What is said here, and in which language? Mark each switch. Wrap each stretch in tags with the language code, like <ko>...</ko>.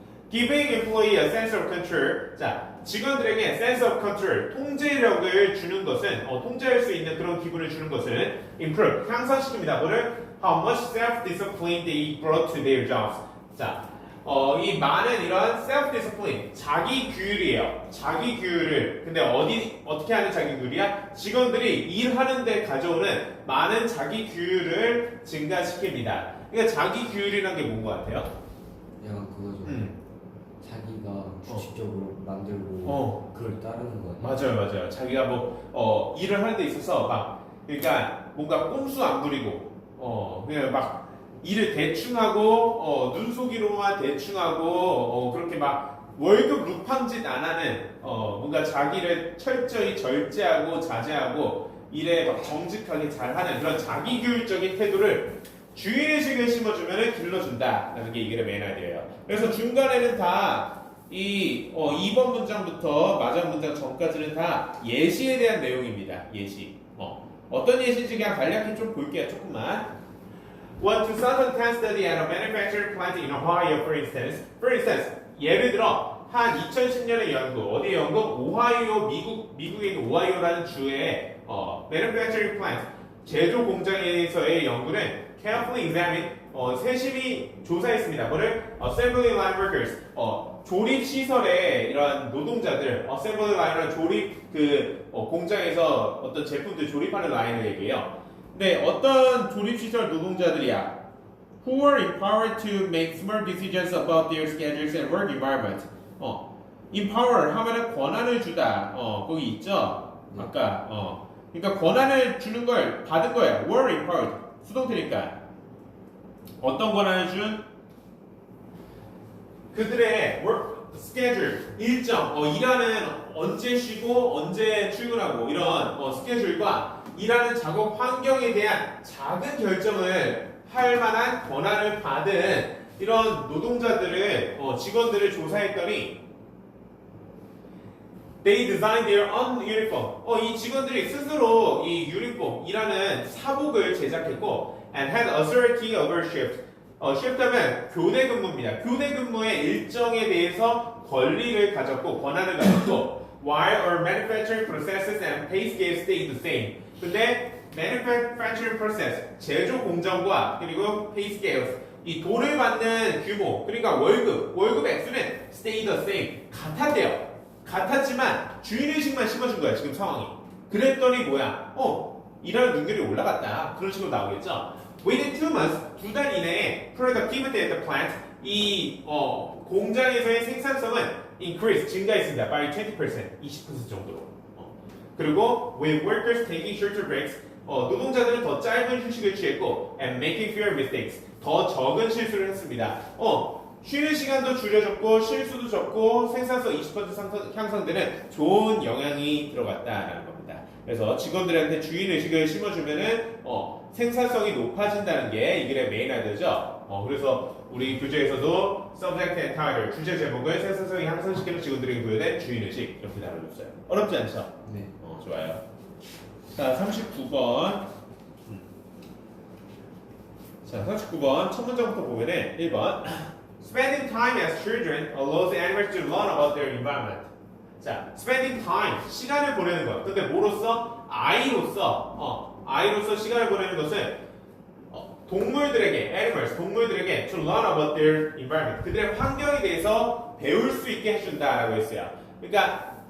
<en>Giving employee a sense of control.</en> <ko>자, 직원들에게</ko> <en>sense of control,</en> <ko>통제력을 주는 것은, 통제할 수 있는 그런 기분을 주는 것은 improve, 향상시킵니다. 뭐를?</ko> <en>How much self-discipline they brought to their jobs.</en> <ko>자, 이 많은 이런 self-discipline, 자기 규율이에요. 자기 규율을. 근데 어떻게 하는 자기 규율이야? 직원들이 일하는데 가져오는 많은 자기 규율을 증가시킵니다. 그러니까 자기 규율이라는 게 뭔 것 같아요? 약간 그거죠. 자기가 규칙적으로 만들고 그걸 따르는 거예요. 맞아요. 자기가 일을 하는 데 있어서 그러니까 뭔가 꼼수 안 부리고 그냥 막 일을 대충 하고 눈속이로만 대충 하고 그렇게 월급 루팡짓 안 하는 뭔가 자기를 철저히 절제하고 자제하고 일에 정직하게 잘하는 그런 자기교육적인 태도를 주인의식을 심어주면 길러준다라는 게 이 글의 메인 아이디어예요. 그래서 중간에는 다 이 2번 문장부터 마지막 문장 전까지는 다 예시에 대한 내용입니다. 예시. 어떤 예시인지 그냥 간략히 좀 볼게요. 조금만.</ko> <en>One 2010 study at a manufacturing plant in Ohio, for instance.</en> <ko>예를 들어 한 2010년의 연구. 어디의 연구? 오하이오, 미국에 있는 오하이오라는 주의</ko> <en>manufacturing plant</en> <ko>제조 공장에서의 연구는</ko> <en>carefully examined</en> <ko>세심히 조사했습니다. 뭐를?</ko> <en>Assembly line workers</en> <ko>조립 시설의 이런 노동자들 Assembly line은 조립 공장에서 어떤 제품들 조립하는 라인을 얘기해요. 네, 어떤 조립 시설 노동자들이야?</ko> <en>Who were empowered to make smart decisions about their schedules and work environment.</en> <ko>empower 하면은 권한을 주다. 거기 있죠? 아까 그러니까 권한을 주는 걸 받은 거예요. were empowered. 수동태니까. 어떤 권한을 준? 그들의 work schedule, 일정, 일하는 언제 쉬고 언제 출근하고 이런 스케줄과 일하는 작업 환경에 대한 작은 결정을 할 만한 권한을 받은 이런 노동자들을 직원들을 조사했더니</ko> <en>they designed their own uniform.</en> <ko>이 직원들이 스스로 이 유니폼이라는 사복을 제작했고</ko> <en>and had authority over shift.</en> <ko>shift하면 교대 근무입니다. 교대 근무의 일정에 대해서 권리를 가졌고 권한을 가졌고</ko> <en>while our manufacturing processes and pay scales stayed the same.</en> <ko>근데</ko> <en>manufacturing process</en> <ko>제조 공정과 그리고</ko> <en>pay scales</en> <ko>이 돈을 받는 규모 그러니까 월급 액수는</ko> <en>stay the same</en> <ko>같았대요. 같았지만 주인의식만 심어준 거야 지금 상황이. 그랬더니 뭐야? 일하는 능률이 올라갔다. 그런 식으로 나오겠죠.</ko> <en>Within 2 months</en> <ko>2달 이내에</ko> <en>productivity at the plant</en> <ko>이 공장에서의 생산성은</ko> <en>increase</en> <ko>증가했습니다. by 20% 20% 정도로. 그리고</ko> <en>with workers taking shorter breaks</en> <ko>노동자들은 더 짧은 휴식을 취했고</ko> <en>and making fewer mistakes</en> <ko>더 적은 실수를 했습니다. 쉬는 시간도 줄여졌고 실수도 적고 생산성 20% 향상되는 좋은 영향이 들어갔다라는 겁니다. 그래서 직원들한테 주인의식을 심어주면은 생산성이 높아진다는 게 이 글의 메인 아이디어죠. 그래서 우리 교재에서도</ko> <en>subject and title</en> <ko>주제 제목을 생산성이 향상시키는 직원들에게 부여된 주인의식 이렇게 다뤄줬어요. 어렵지 않죠? 네. 좋아요. 자, 39번. 자, 39번 첫 문장부터 보면은 1번</ko> <en>Spending time as children allows animals to learn about their environment.</en> <ko>자, spending time 시간을 보내는 것. 근데 뭐로써? 아이로서 시간을 보내는 것은 동물들에게 animals 동물들에게 to learn about their environment. 그들의 환경에 대해서 배울 수 있게 해준다라고 했어요. 그러니까</ko>